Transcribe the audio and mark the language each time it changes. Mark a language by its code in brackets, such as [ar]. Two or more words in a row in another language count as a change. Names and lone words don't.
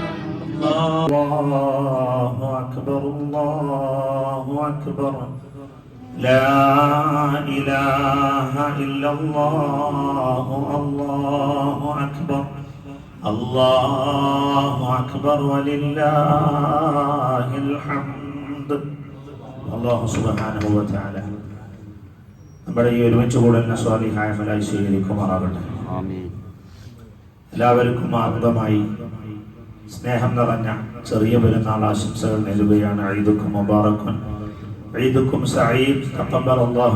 [ar] الله أكبر الله أكبر لا إله إلا الله الله أكبر الله أكبر ولله الحمد الله سبحانه وتعالى [ml] നമ്മുടെ ഈ ഒരുമിച്ച് കൂടുന്ന സ്വാലിഹായ ഫലായി സ്വീകരിക്കുമാറാകട്ടെ. എല്ലാവർക്കും ആത്മമായി സ്നേഹം നിറഞ്ഞ ചെറിയ പെരുന്നാൾ ആശംസകൾ നൽകുകയാണ്. [ar] عيدكم مبارك عيدكم سعيد تقبل الله.